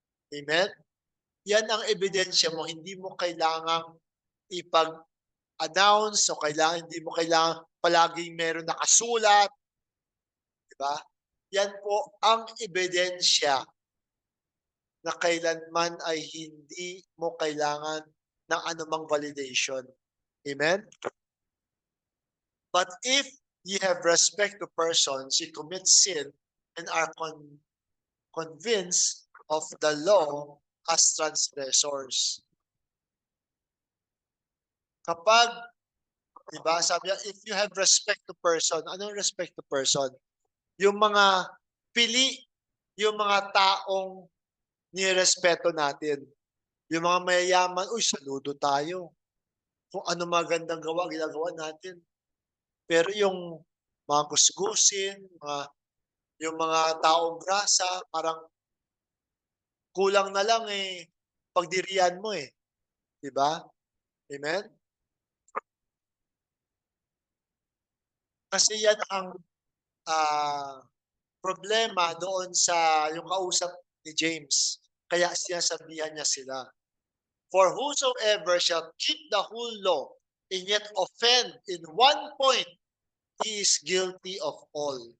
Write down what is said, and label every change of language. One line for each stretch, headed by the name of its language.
Filipino: Amen? Yan ang ebidensya mo. Hindi mo kailangang ipag-announce o hindi mo kailangan palaging meron nakasulat. Diba? Yan po ang ebidensya na kailanman ay hindi mo kailangan ng anumang validation. Amen?
English: But if ye have respect to persons, ye commit sin and are convinced of the law as transgressors.
Filipino: Kapag, diba, sabi niya,
English: if you have respect to person,
Filipino: anong
English: respect to person?
Filipino: Yung mga pili, yung mga taong nirespeto natin. Yung mga mayayaman, uy, saludo tayo. Kung ano magandang gawa, ginagawa natin. Pero yung mga gusgusin, yung mga taong grasa, parang kulang na lang eh, pagdirian mo eh. Diba? Amen? Kasi yan ang problema doon sa yung kausap ni James. Kaya sinasabihan niya sila.
English: For whosoever shall keep the whole law and yet offend in one point, he is guilty of all.